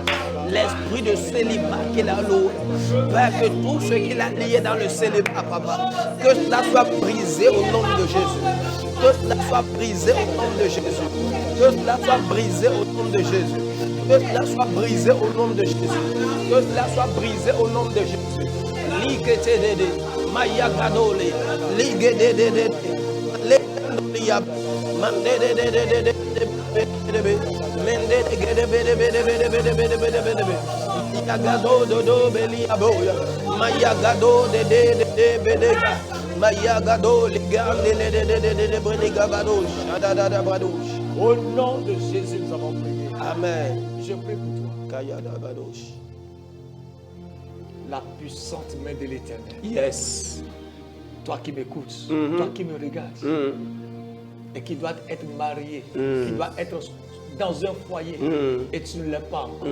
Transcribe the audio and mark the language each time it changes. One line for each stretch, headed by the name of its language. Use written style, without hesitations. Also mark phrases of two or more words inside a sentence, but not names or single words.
French: L'esprit de célibat qu'il a loué. Père, que tout ce qu'il a lié dans le célibat, papa, que cela soit brisé au nom de Jésus. Que cela soit brisé au nom de Jésus. Que cela soit brisé au nom de Jésus. Que cela soit brisé au nom de Jésus. Que cela soit brisé au nom de Jésus. Liketedede, Maya Gadole, Ligedede, Lekandolia, Mandedede, Mayagado do Beliaboya, Mayagado de Bedega, Mayagado, Ligande de Brenigabado, Shadada Badosh. Au nom de Jésus, nous avons prié. Amen. Je prie pour toi. Kayada Badosh. La puissante main de l'Éternel. Yes. Toi qui m'écoutes, toi qui me regardes, et qui doit être marié, qui doit être dans un foyer, et tu ne l'es pas encore.